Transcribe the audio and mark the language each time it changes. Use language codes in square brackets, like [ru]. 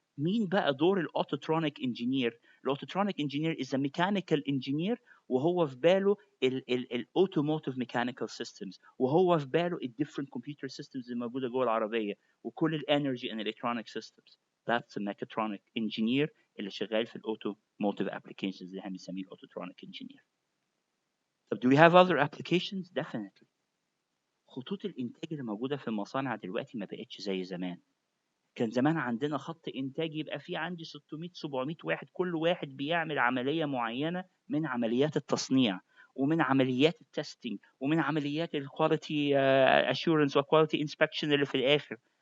[ar] مين بقى دور الاوتوترونيك انجينير؟ الاوتوترونيك انجينير [en] is a mechanical engineer [ar] وهو في باله الاوتوموتيف ميكانيكال systems وهو في باله الديفرنت كمبيوتر systems اللي موجوده جوه العربيه وكل الانرجي [en] and electronic systems. That's a mechatronic engineer [ar] اللي شغال في الاوتوموتيف applications اللي احنا بنسميه الاوتوترونيك engineer. طب [en] do we have other applications؟ Definitely. [ar] خطوط الانتاج اللي موجوده في المصانع دلوقتي ما بقتش زي زمان. كان زمان عندنا خط انتاج يبقى فيه عندي 600 700 واحد كل واحد بيعمل عمليه معينه من عمليات التصنيع ومن عمليات التستنج ومن عمليات الكواليتي اشورنس والكواليتي انسبكشن اللي في الاخر.